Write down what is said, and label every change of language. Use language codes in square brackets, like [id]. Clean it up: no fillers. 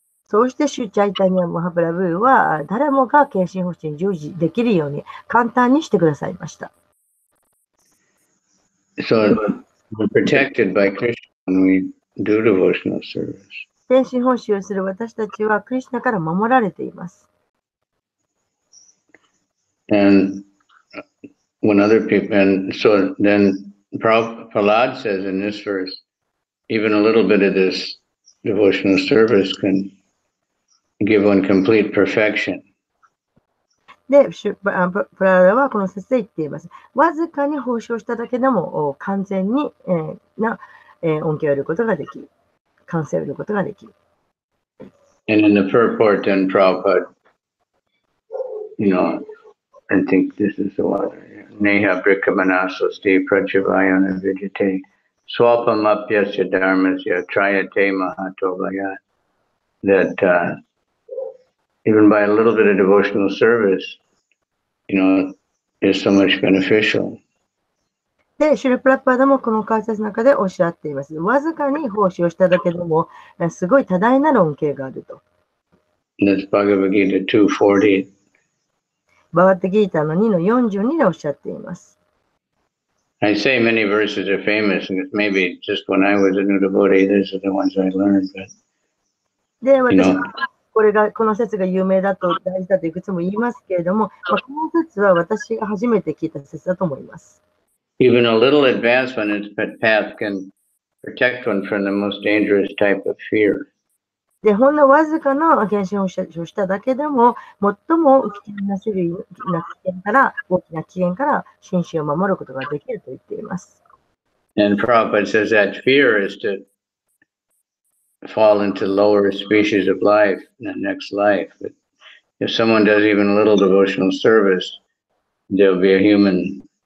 [ja] そうしてシュチャイタニア・マハプラブーは誰もが献身奉仕に従事できるように簡単にしてくださいました。 [en] So we're protected by Krishna when we do devotional service. [ja] 献身奉仕をする私たちはクリシュナから守られています。 [en] And when other people, and so then Prahlad says in this verse, even a little bit of this devotional service can give one complete perfection. [ja] で、プララはこの説で言っています。わずかに奉仕をしただけでも完全に恩恵を得ることができる。完成を得ることができる。 [en] And in the purport, then Prabhupada, I think this is the one. [sa] Neha Brikkamanasosti Prachavayana Vijate Swapam Apyasya Dharmasya Trayate Mahatovaya. [en] That even by a little bit of devotional service, is so much beneficial. [ja] で、シュルプラッパーダもこの解説の中でおっしゃっています。わずかに奉仕をしただけでも、すごい多大なる恩恵があると。 [en] That's Bhagavad Gita 240. [ja] バガッタギータの2の42でおっしゃっています。 [en] I say many verses are famous, and maybe just when I was a new devotee, these are the ones I learned. But, [ja] で、私はこの説が有名だと大事だといくつも言いますけれども、この説は私が初めて聞いた説だと思います。 [en] Even a little advancement in path can protect one from the most dangerous type of fear. [ja] で、ほんのわずかの献身をしただけでも、最も危険な種類な危険から、大きな危険から心身を守ることができると言っています。 [en] And Prabhupada says that fear is to fall into lower species of life in the next life. But if someone does even a little devotional service, they'll be a human.